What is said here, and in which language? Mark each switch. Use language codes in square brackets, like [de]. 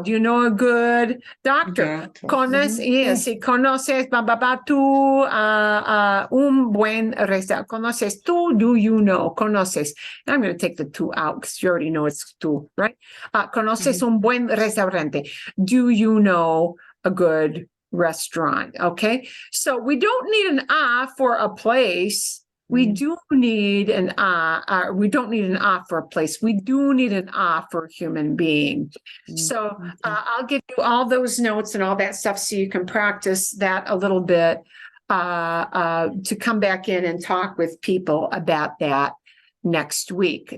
[en] Do you know a good doctor? [es] Si conoces, tú, un buen restaurante. [en] Conoces tú, do you know? Conoces. I'm going to take the tú out because you already know it's tú, right? [es] Conoces un buen restaurante. [en] Do you know a good restaurant? Okay. So we don't need an for a place. We do need an we don't need an for a place. We do need an for a human being. So I'll give you all those notes and all that stuff so you can practice that a little bit to come back in and talk with people about that next week.